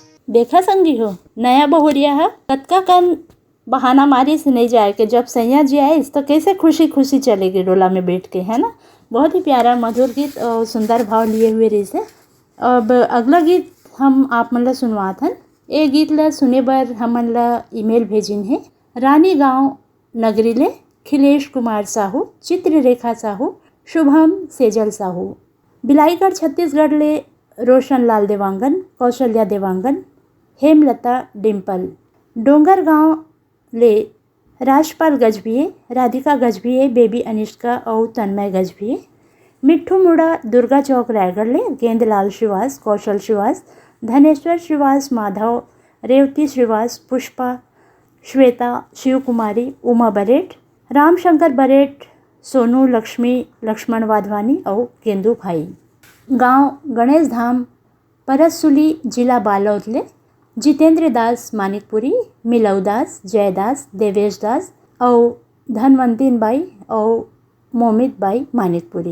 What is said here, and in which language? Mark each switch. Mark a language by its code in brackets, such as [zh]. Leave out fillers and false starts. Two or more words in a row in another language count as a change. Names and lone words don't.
[hne] देखा संगी हो नया बहुरिया है कतका कन बहाना मारी से नहीं जाए कि जब सैया जी आए तो कैसे खुशी खुशी चलेगी डोला में बैठ के, है ना। बहुत ही प्यारा मधुर गीत और सुंदर भाव लिए हुए रही से। अब अगला गीत हम आप मन ला सुनवात हन। ये गीत ला सुने बर हमन ला ईमेल भेजिन है रानी गांव नगरी ले खिलेश कुमार साहू, चित्ररेखा साहू, शुभम सेजल साहू, बिलाईगढ़ छत्तीसगढ़ ले रोशन लाल देवांगन, कौशल्या देवांगन, हेमलता डिम्पल, डोंगर गांव ले राजपाल गजभिये, राधिका गजभिये, बेबी अनिष्का और तन्मय गजभिये, मिट्ठू मुड़ा दुर्गा चौक रायगढ़ ले गेंदलाल श्रीवास, कौशल श्रीवास, धनेश्वर श्रीवास, माधव, रेवती श्रीवास, पुष्पा, श्वेता, शिव कुमारी, उमा बरेट, रामशंकर बरेट, सोनू, लक्ष्मी, लक्ष्मण वाधवानी और गेंदू भाई। गांव गणेश धाम परसुली जिला बालोद ले जितेंद्र दास मानिकपुरी, मिलव दास, जयदास, देवेश दास और धनवंतीन बाई और मोमित बाई मानिकपुरी।